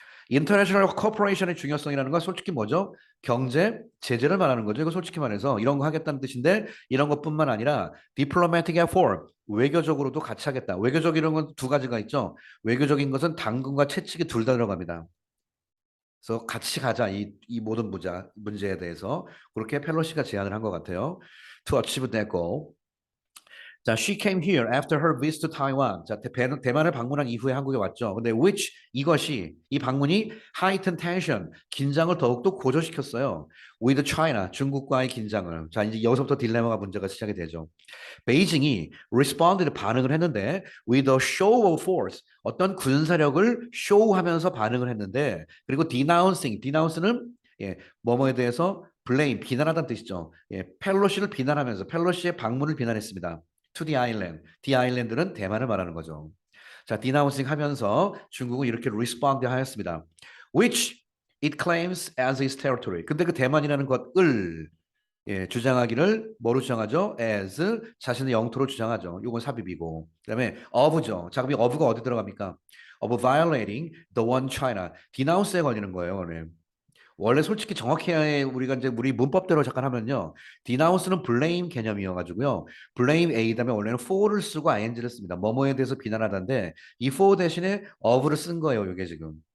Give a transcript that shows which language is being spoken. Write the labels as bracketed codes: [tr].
[ko] 인터내셔널 코퍼레이션의 중요성이라는 건 솔직히 뭐죠? 경제, 제재를 말하는 거죠. 이거 솔직히 말해서 이런 거 하겠다는 뜻인데 이런 것뿐만 아니라 [en] diplomatic effort, [ko] 외교적으로도 같이 하겠다. 외교적이라는 건 두 가지가 있죠. 외교적인 것은 당근과 채찍이 둘 다 들어갑니다. 그래서 같이 가자 이 모든 문제에 대해서 그렇게 펠로시가 제안을 한 것 같아요. [en] To achieve that goal. 자, she came here after her visit to Taiwan. [ko] 자, 대만을 방문한 이후에 한국에 왔죠. 근데 which 이것이 이 방문이 [en] heightened tension [ko] 긴장을 더욱더 고조시켰어요. [en] With China [ko] 중국과의 긴장을. 자, 이제 여기서부터 딜레마가 문제가 시작이 되죠. 베이징이 responded 반응을 했는데 [en] with a show of force [ko] 어떤 군사력을 쇼하면서 반응을 했는데 그리고 denounce는 예, 뭐뭐에 대해서 blame 비난하다는 뜻이죠. 예, 펠로시를 비난하면서 펠로시의 방문을 비난했습니다. [en] to the island. [ko] the island는 대만을 말하는 거죠. 자, denouncing 하면서 중국은 이렇게 respond 하였습니다. [en] which it claims as its territory. [ko] 근데 그 대만이라는 것을 예, 주장하기를 뭐로 주장하죠? as 자신의 영토로 주장하죠. 이건 삽입이고. 그다음에 of죠. 자, 그럼 of가 어디 들어갑니까? [en] of violating the one China. [ko] denounce에 걸리는 거예요, 오늘. 원래 솔직히 정확히 우리가 이제 우리 문법대로 잠깐 하면요. denounce는 blame 개념이어가지고요. blame A 다음에 원래는 for를 쓰고 ing를 씁니다. 뭐뭐에 대해서 비난하다인데 이 for 대신에 of를 쓴 거예요. 이게 지금.